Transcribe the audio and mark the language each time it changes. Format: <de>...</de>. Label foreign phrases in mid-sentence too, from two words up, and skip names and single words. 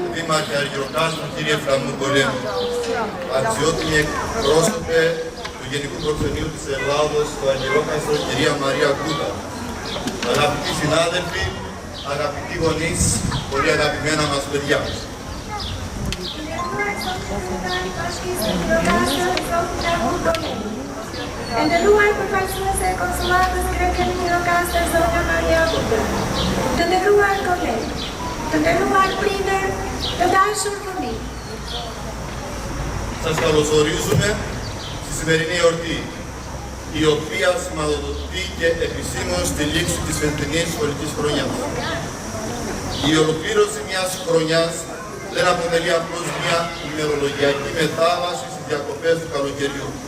<el>τμήμα και αργυροκάστρο, κύριε Φλαμμογκολέμου, αξιότιμοι εκπρόσωπε του Γενικού Προξενείου της Ελλάδος, το αργυρόκαστρο, κυρία Μαρία Κούτα, αγαπητοί συνάδελφοι, αγαπητοί γονείς, πολύ αγαπημένα μας παιδιά.</el> <sq>Nderuar përfaqësuese e konsullatës greke në Gjirokastër, zonja Maria Kute. Të nderuar kolegë, të nderuar prindër, të dashur fëmijë.</sq> <el>Σας καλωσορίζουμε στη σημερινή εορτή, η οποία σηματοδοτεί και επισήμως τη λήξη της φετινής σχολικής χρονιάς. Η ολοκλήρωση μιας χρονιάς δεν αποτελεί απλώς μια ημερολογιακή μετάβαση στις διακοπές του καλοκαιριού.</el>